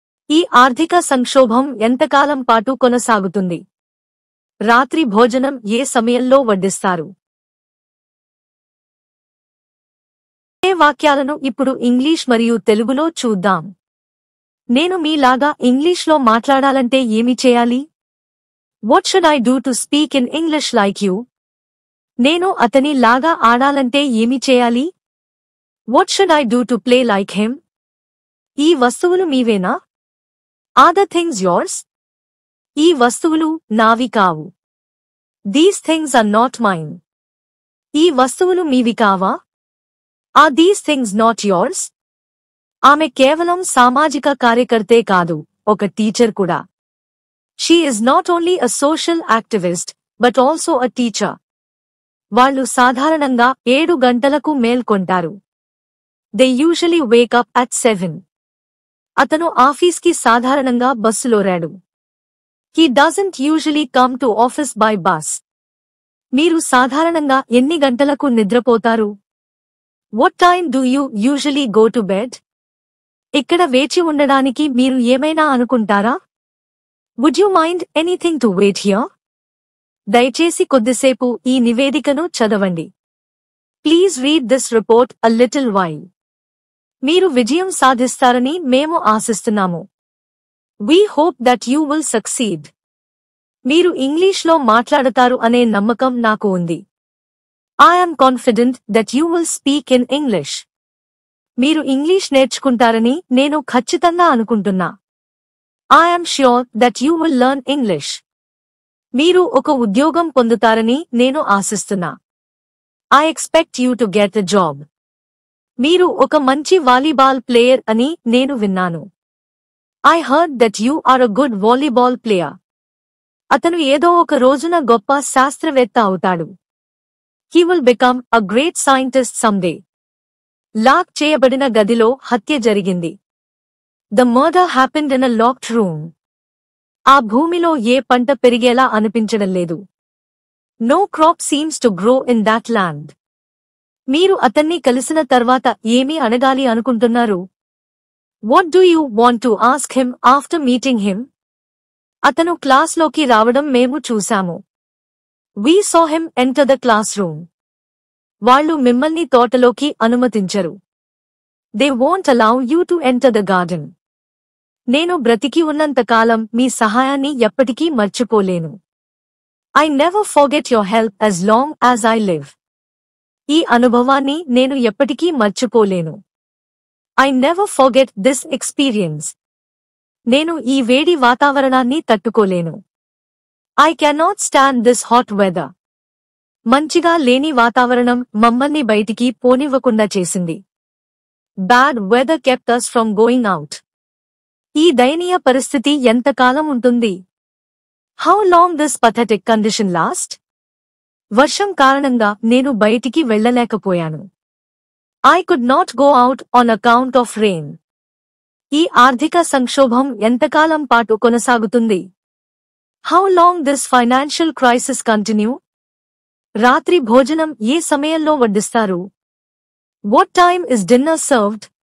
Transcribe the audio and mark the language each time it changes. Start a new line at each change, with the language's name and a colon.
Telugu: ఈ ఆర్థిక సంక్షోభం ఎంతకాలం పాటు కొనసాగుతుంది? రాత్రి భోజనం ఏ సమయంలో వడ్డిస్తారు? ఏ వాక్యాలను ఇప్పుడు ఇంగ్లీష్ మరియు తెలుగులో చూద్దాం. నేను మీలాగా ఇంగ్లీష్లో మాట్లాడాలంటే ఏమి చేయాలి?
English: What should I do to speak in English like you?
Telugu: నేను అతని లాగా ఆడాలంటే ఏమి చేయాలి?
English: What should I do to play like him?
Telugu: ఈ వస్తువులు మీవేనా?
English: Are the things yours?
Telugu: ఈ వస్తువులు నావి కావు.
English: These things are not mine.
Telugu: ఈ వస్తువులు మీవి కావా?
English: Are these things not yours?
Telugu: ఆమె కేవలం సామాజిక కార్యకర్తే కాదు, ఒక టీచర్ కూడా.
English: She is not only a social activist, but also a teacher.
Telugu: వాళ్ళు సాధారణంగా 7 గంటలకు మేల్కొంటారు.
English: They usually wake up at 7.
Telugu: అతను ఆఫీస్కి సాధారణంగా బస్సులో రాడు.
English: He doesn't usually come to office by bus.
Telugu: మీరు సాధారణంగా ఎన్ని గంటలకు నిద్రపోతారు?
English: What time do you usually go to bed?
Telugu: ఇక్కడ వేచి ఉండడానికి మీరు ఏమైనా అనుకుంటారా?
English: Would you mind anything to wait here?
Telugu: దయచేసి కొద్దిసేపు ఈ నివేదికను చదవండి.
English: Please read this report a little while.
Telugu: మీరు విజయం సాధిస్తారని మేము ఆశిస్తున్నాము.
English: We hope that you will succeed.
Telugu: మీరు ఇంగ్లీష్లో మాట్లాడతారు అనే నమ్మకం నాకు ఉంది.
English: I am confident that you will speak in English.
Telugu: మీరు ఇంగ్లీష్ నేర్చుకుంటారని నేను ఖచ్చితంగా అనుకుంటున్నా.
English: I am sure that you will learn English.
Telugu: మీరు ఒక ఉద్యోగం పొందుతారని నేను ఆశిస్తున్నా.
English: I expect you to get a job.
Telugu: మీరు ఒక మంచి వాలీబాల్ ప్లేయర్ అని నేను విన్నాను.
English: I heard that you are a good volleyball player.
Telugu: అతను ఏదో ఒక రోజున గొప్ప శాస్త్రవేత్త అవుతాడు.
English: He will become a great scientist someday.
Telugu: Lock చేయబడిన గదిలో హత్య జరిగింది.
English: The murder happened in a locked room.
Telugu: ఆ భూమిలో ఏ పంట పెరిగేలా అనిపించడం లేదు.
English: No crop seems to grow in that land.
Telugu: మీరు అతన్ని కలిసిన తర్వాత ఏమి అడగాలి అనుకుంటున్నారు?
English: What do you want to ask him after meeting him?
Telugu: అతను క్లాస్లోకి రావడం మేము చూశాము.
English: We saw him enter the classroom.
Telugu: వాళ్ళు మిమ్మల్ని తోటలోకి అనుమతించరు.
English: They won't allow you to enter the garden.
Telugu: నేను బ్రతికి ఉన్నంతకాలం మీ సహాయాన్ని ఎప్పటికీ మర్చిపోలేను.
English: I never forget your help as long as I live.
Telugu: ఈ అనుభవాన్ని నేను ఎప్పటికీ మర్చిపోలేను.
English: I never forget this experience.
Telugu: నేను ఈ వేడి వాతావరణాన్ని తట్టుకోలేను.
English: I cannot stand this hot weather.
Telugu: మంచిగా లేని వాతావరణం మమ్మల్ని బయటికి పోనివ్వకుండా చేసింది.
English: Bad weather kept us from going out.
Telugu: ఈ దయనీయ పరిస్థితి ఎంతకాలం ఉంటుంది?
English: How long this pathetic condition last?
Telugu: వర్షం కారణంగా నేను బయటికి వెళ్ళలేకపోయాను.
English: I could not go out on account of rain.
Telugu: ఈ ఆర్థిక సంక్షోభం ఎంతకాలం పాటు కొనసాగుతుంది?
English: How long this financial crisis continue?
Telugu: రాత్రి భోజనం ఏ సమయంలో వడ్డిస్తారు?
English: What time is dinner served?